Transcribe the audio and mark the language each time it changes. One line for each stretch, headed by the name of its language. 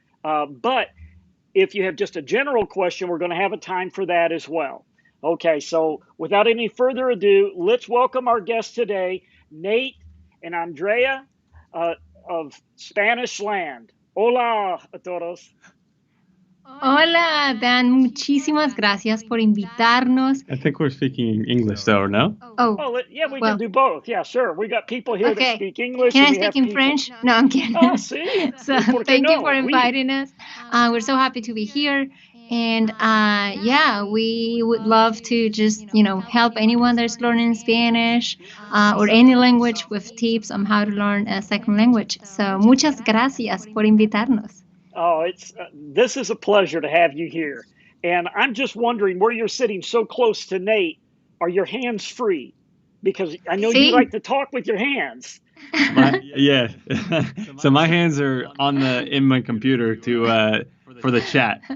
English: But if you have just a general question, we're going to have a time for that as well. Okay, so without any further ado, let's welcome our guests today, Nate and Andrea of Spanishland.
Spanish: Hola a todos. Hola, Dan. Muchísimas gracias por invitarnos.
English: I think we're speaking English, though, no? Oh, yeah, we can do both. Yeah, sure. We got people here that speak English. Can I speak in French? No, I'm kidding. Oh, see? So thank you for inviting us. We're so happy to be here. And yeah, we would love to just, help anyone that's learning Spanish or any language with tips on how to learn a second language.
Spanish: So muchas gracias por invitarnos.
English: Oh, this is a pleasure to have you here. And I'm just wondering, where you're sitting so close to Nate, are your hands free? Because I know you like to talk with your hands. Yeah. So my hands are in my computer for the chat.